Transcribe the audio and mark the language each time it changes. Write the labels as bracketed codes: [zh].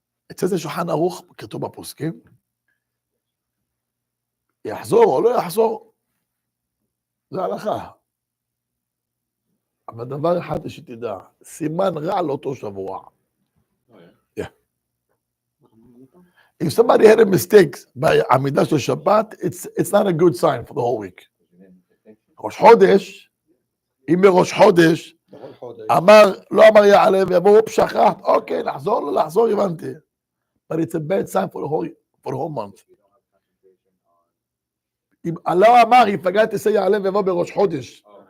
[he] אצל זה שולחן ערוך, כתוב בפוסקים, יחזור או לא יחזור, זה הלכה. אבל דבר אחד שתדע, סימן רע לאותו שבוע. [en] If somebody had a mistake by עמידה של שבת, it's not a good sign for the whole week. [he] ראש חודש, אם בראש חודש, לא אמר יעלה ויבוא שכחת, אוקיי, לחזור, הבנתי. [en] But it's a bad sign for the whole month. [he] אם לא אמר, יפגע תעשה יעלה ויבוא בראש חודש.